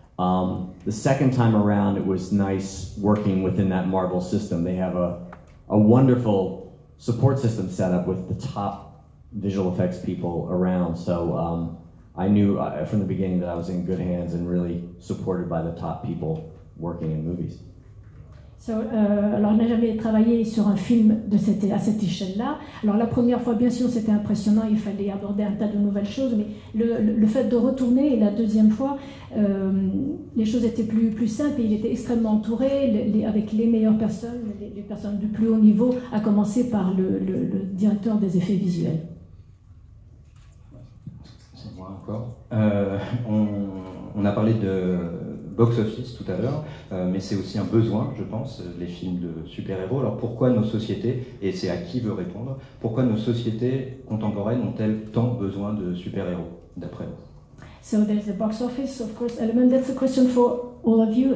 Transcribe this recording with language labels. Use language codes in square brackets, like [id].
[en] The second time around, it was nice working within that Marvel system. They have a wonderful support system set up with the top visual effects people around. So I knew from the beginning that I was in good hands and really supported by the top people working in movies. [fr] Alors, on n'a jamais travaillé sur un film à cette échelle-là. Alors, la première fois, bien sûr, c'était impressionnant, il fallait aborder un tas de nouvelles choses, mais le fait de retourner, et la deuxième fois, les choses étaient plus simples, et il était extrêmement entouré, avec les meilleures personnes, les personnes du plus haut niveau, à commencer par le directeur des effets visuels. C'est moi encore. On a parlé de box-office tout à l'heure, mais c'est aussi un besoin, je pense, les films de super-héros. Alors pourquoi nos sociétés, et c'est à qui veut répondre, pourquoi nos sociétés contemporaines ont-elles tant besoin de super-héros, d'après vous? [en] So there's the box office, of course, element. That's a question for all of you.